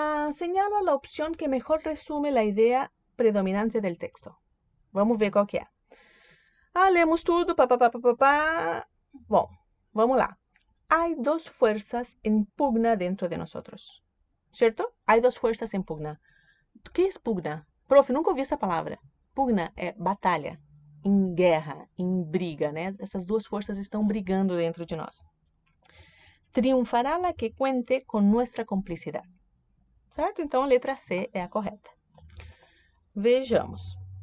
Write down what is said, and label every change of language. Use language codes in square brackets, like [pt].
[es] Señalo la opción que mejor resume la idea predominante del texto. [pt] Vamos ver qual que é. Lemos tudo, papapá. Bom, vamos lá. [es] Hay dos fuerzas en pugna dentro de nosotros. ¿Cierto? Hay dos fuerzas en pugna. [pt] O que é pugna? Prof, nunca ouvi essa palavra. Pugna é batalha, em guerra, em briga, né? Essas duas forças estão brigando dentro de nós. [es] Triunfará la que cuente con nuestra complicidade. [pt] Certo? Então a letra C é a correta. Vejamos.